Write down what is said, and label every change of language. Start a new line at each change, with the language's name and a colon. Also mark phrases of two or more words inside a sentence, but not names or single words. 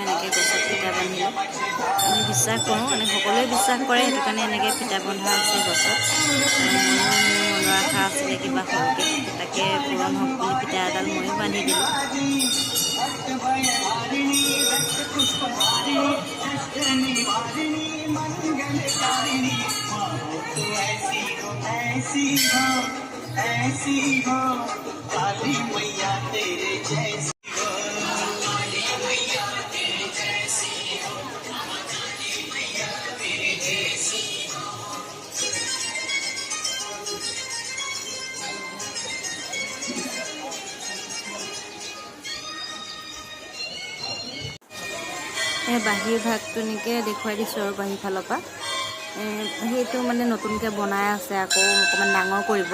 Assamese: এনেকৈ গছত ফিটা বান্ধিলে আমি বিশ্বাস কৰোঁ, সকলোৱে বিশ্বাস কৰে, সেইটো কাৰণে এনেকৈ ফিটা বন্ধা আছে গছত। ময়ো মোৰ মনৰ আশা আছিলে কিবা সৰুকৈ, তাকে পূৰণ হওক বুলি ফিটা এডাল ময়ো বান্ধি দিলোঁ।
Hindi: ऐसी हो काली मैया तेरे जैसी हो, काली मैया तेरे जैसी हो, काली मैया तेरे जैसी हो।
Assamese: বাহিৰ ভাগটো এনেকৈ দেখুৱাই দিছোঁ আৰু বাহিৰ ফালৰ পৰা। সেইটো মানে নতুনকৈ বনাই আছে, আকৌ অকণমান ডাঙৰ কৰিব।